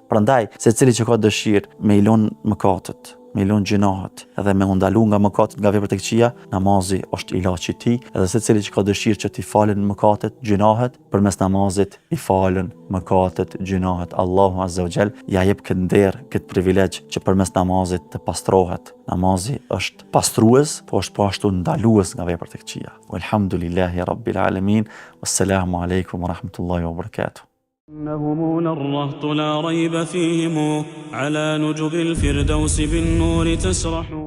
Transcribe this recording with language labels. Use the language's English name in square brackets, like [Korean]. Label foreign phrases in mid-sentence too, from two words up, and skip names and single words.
[Albanian] Prandaj, secili që ka dëshirë me i lun mëkatet, me i lun gjinahet, edhe me ndalu nga mëkatet, nga veprat e këqija, namazi është ilaçi i tij, edhe secili që ka dëshirë që t'i falen mëkatet, gjinahet, përmes namazit i falen mëkatet, gjinahet. [Arabic] الله عز وجل [Albanian] ja jep këtë nder, këtë privilegj që përmes namazit të pastrohet. Namazi është pastrues, po është po ashtu ndalues nga veprat e këqija. [Arabic] والحمد لله رب العالمين. والسلام عليكم ورحمة الله وبركاته. إنهم الرهط لا ريب فيهم على نجب الفردوس بالنور تسرح